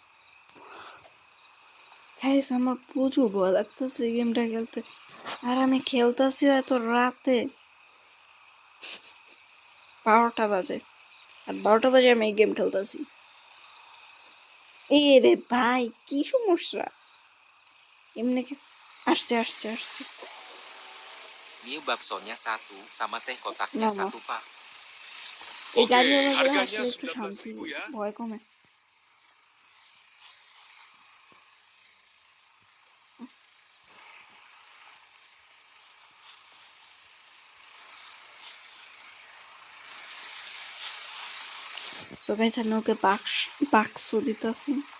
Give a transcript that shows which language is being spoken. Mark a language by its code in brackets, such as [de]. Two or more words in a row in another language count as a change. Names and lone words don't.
[bn] গাইস আমার প্রচুর ভয় লাগতেছে গেমটা খেলতে আর আমি খেলতেছি এত রাতে 12টা বাজে আর 12টা বাজে আমি এই গেম খেলতেছি এই রে ভাই কি সমস্যা এমনি কি আসছে আসছে আসছে [id] Mie baksonya 1 sama teh kotaknya Mama. 1, Pak. [bn] এই [id] Oke, [bn] গাড়িওয়ালাগুলো [id] harganya [bn] আসলে একটু শান্তি [id] 19.000 ya. [bn] ভয় কমে [en] so guys [bn] আমি ওকে বাক্স দিতেছি